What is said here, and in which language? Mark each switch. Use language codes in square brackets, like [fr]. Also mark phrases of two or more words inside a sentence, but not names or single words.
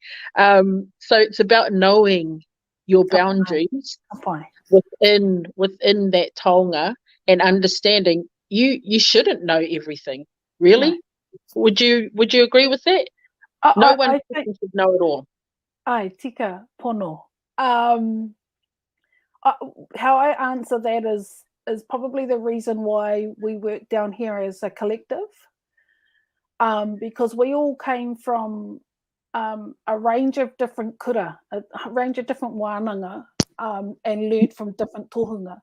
[en] So it's about knowing your boundaries within that taonga and understanding you shouldn't know everything. Really? No. Would you agree with that? No one should know it all. [mi] Ai, tika pono. [en] How I answer that is probably the reason why we work down here as a collective, because we all came from a range of different kura, a range of different wānanga, and learned from different tohunga.